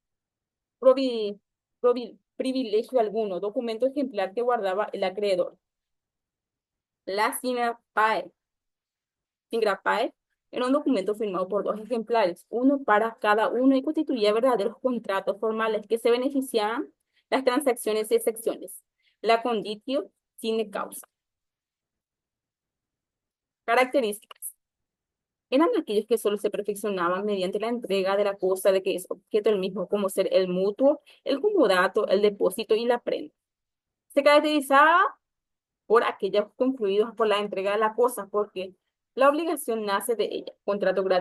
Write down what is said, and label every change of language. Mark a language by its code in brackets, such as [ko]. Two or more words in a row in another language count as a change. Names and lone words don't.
[es] Privilegio alguno, documento ejemplar que guardaba el acreedor. La Singrapae era un documento firmado por dos ejemplares, uno para cada uno, y constituía verdaderos contratos formales que se beneficiaban las transacciones y excepciones. [la] La conditio sine causa. [es] Características. Eran aquellos que solo se perfeccionaban mediante la entrega de la cosa de que es objeto el mismo, como ser el mutuo, el comodato, el depósito y la prenda. Se caracterizaba por aquellos concluidos por la entrega de la cosa, porque la obligación nace de ella.